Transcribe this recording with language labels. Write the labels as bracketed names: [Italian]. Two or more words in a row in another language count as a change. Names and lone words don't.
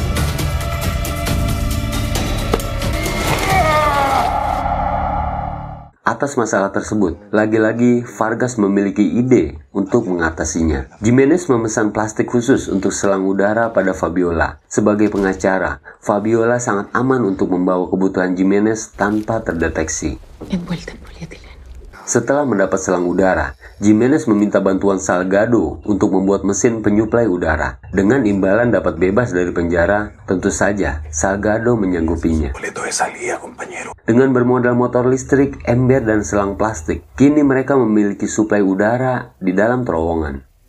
[Indonesian] Atas masalah tersebut, lagi-lagi Vargas memiliki ide untuk mengatasinya. Jimenez memesan plastik khusus untuk selang udara pada Fabiola. Sebagai pengacara, Fabiola sangat aman untuk membawa kebutuhan Jimenez tanpa terdeteksi. [Spanish] Envuelta en polietileno. [Indonesian] Setelah mendapat selang udara, Jimenez meminta bantuan Salgado untuk membuat mesin penyuplai udara. Dengan imbalan dapat bebas dari penjara, tentu saja Salgado menyanggupinya. Dengan bermodal motor listrik, ember, dan selang plastik, kini mereka memiliki suplai udara di dalam terowongan.